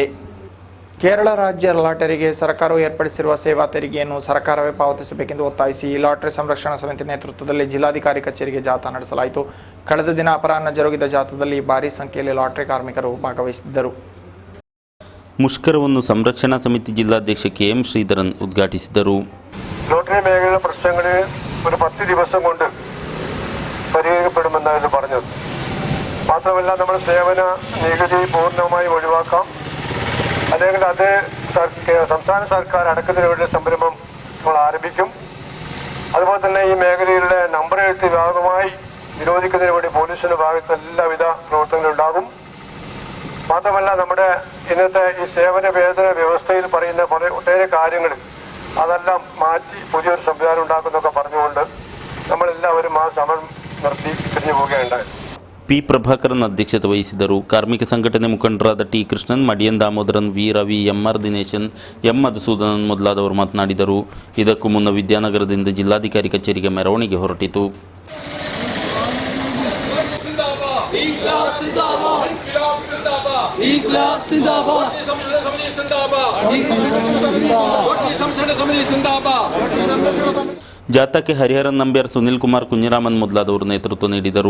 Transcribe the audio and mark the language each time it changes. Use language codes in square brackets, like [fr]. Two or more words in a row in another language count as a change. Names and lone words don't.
[kn] ಕೇರಳ ರಾಜ್ಯ ಲಾಟರಿಗೆ ಸರ್ಕಾರವು ಏರ್ಪಡಿಸಿರುವ ಸೇವಾ ತೆರಿಗೆಯನ್ನು ಸರ್ಕಾರವೇ ಪಾವತಿಸಬೇಕೆಂದು ಒತ್ತಾಯಿಸಿ ಲಾಟರಿ ಸಂರಕ್ಷಣಾ ಸಮಿತಿ ನೇತೃತ್ವದಲ್ಲಿ ಜಿಲ್ಲಾಧಿಕಾರಿ ಕಚೇರಿಗೆ ಜಾಥಾ ನಡೆಸಲಾಯಿತು. ಕಳೆದ ದಿನ ಅಪರಾಹ್ನ ಜರುಗಿದ ಜಾಥಾದಲ್ಲಿ ಭಾರೀ ಸಂಖ್ಯೆಯಲ್ಲಿ ಲಾಟರಿ ಕಾರ್ಮಿಕರು ಭಾಗವಹಿಸಿದ್ದರು. ಮುಷ್ಕರವನ್ನು ಸಂರಕ್ಷಣಾ ಸಮಿತಿ ಜಿಲ್ಲಾಧ್ಯಕ್ಷ KM ಶ್ರೀಧರನ್ ಉದ್ಘಾಟಿಸಿದರು. [ml] ലോട്ടറി മേഖലയിലെ പ്രശ്നങ്ങൾ ഒരു 10 ദിവസം കൊണ്ട് പരിഹരിക്കപ്പെടുമെന്നായിരുന്നു പറഞ്ഞത്. മാത്രമല്ല നമ്മുടെ സേവന നികുതി പൂർണ്ണമായും ഒഴിവാക്കാം, അല്ലെങ്കിൽ അത് സംസ്ഥാന സർക്കാർ അടക്കുന്നതിന് വേണ്ടി സംരംഭം നമ്മൾ ആരംഭിക്കും. അതുപോലെ തന്നെ ഈ മേഖലയിലെ നമ്പർ എഴുത്ത് വ്യാപകമായി നിരോധിക്കുന്നതിന് വേണ്ടി പോലീസിന്റെ ഭാഗത്ത് എല്ലാവിധ പ്രവർത്തനങ്ങളും ഉണ്ടാകും. മാത്രമല്ല നമ്മുടെ ഇന്നത്തെ ഈ സേവന വേതന വ്യവസ്ഥയിൽ പറയുന്ന ഒട്ടേറെ കാര്യങ്ങൾ അതെല്ലാം മാറ്റി പുതിയൊരു സംവിധാനം ഉണ്ടാക്കുന്നൊക്കെ പറഞ്ഞുകൊണ്ട് നമ്മളെല്ലാവരും ആ സമരം നിർത്തി പിരിഞ്ഞു പോവുകയുണ്ടായി. [kn] P ಪ್ರಭಾಕರನ್ ಅಧ್ಯಕ್ಷತೆ ವಹಿಸಿದರು. ಕಾರ್ಮಿಕ ಸಂಘಟನೆ ಮುಖಂಡರಾದ T ಕೃಷ್ಣನ್, ಮಡಿಯನ್ ದಾಮೋದರನ್, ವಿ ರವಿ, MR ದಿನೇಶನ್, M ಮಧುಸೂದನನ್ ಮೊದಲಾದವರು ಮಾತನಾಡಿದರು. ಇದಕ್ಕೂ ಮುನ್ನ ವಿದ್ಯಾನಗರದಿಂದ ಜಿಲ್ಲಾಧಿಕಾರಿ ಕಚೇರಿಗೆ ಮೆರವಣಿಗೆ ಹೊರಟಿತು. ಜಾಥಾಕ್ಕೆ ಹರಿಹರನ್ ನಂಬ್ಯಾರ್, ಸುನಿಲ್ ಕುಮಾರ್, ಕುഞ്ഞിರಾಮನ್ ಮೊದಲಾದವರು ನೇತೃತ್ವ ನೀಡಿದರು.